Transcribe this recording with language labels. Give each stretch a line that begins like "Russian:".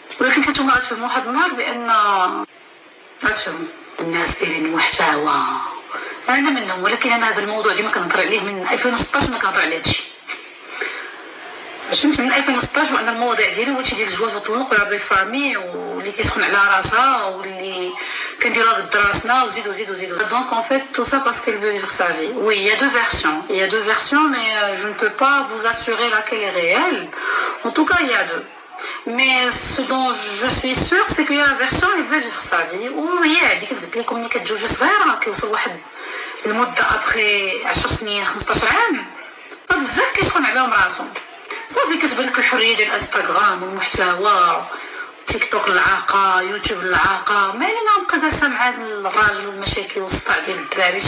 Arabic: ولكن نتوما غتفهموا واحد النهار بان غتفهموا الناس دايرين محتوى. انا منهم، ولكن انا هذا الموضوع اللي ما كنهضر عليه من 2016 ما كنهضر على هادشي. فهمت من 2016 وان المواضيع ديالي هو هادشي ديال الجواز والطلاق ولا بالفامي واللي كيسخن على راسها واللي كنديروها قد راسنا وزيد.
French: دونك en fait tout ça parce qu'elle veut vivre sa vie. Oui, il y a deux versions, mais je ne peux pas vous assurer laquelle est réelle. En tout cas, il y a deux. Mais ce dont je suis sûre, c'est qu'il y a la version elle veut vivre sa vie.
Arabic: وهي هذيك كيف قلت لكم ملي كتزوج صغيره كيوصل واحد المده ابخي 10 سنين 15 عام بزاف كيسخن عليهم راسهم. صافي كتبان لك الحريه ديال الانستغرام والمحتوى، تيك توك العاقه، يوتيوب العاقه، ما لينا نبقى جالسه مع الراجل والمشاكل والصداع ديال الدراري.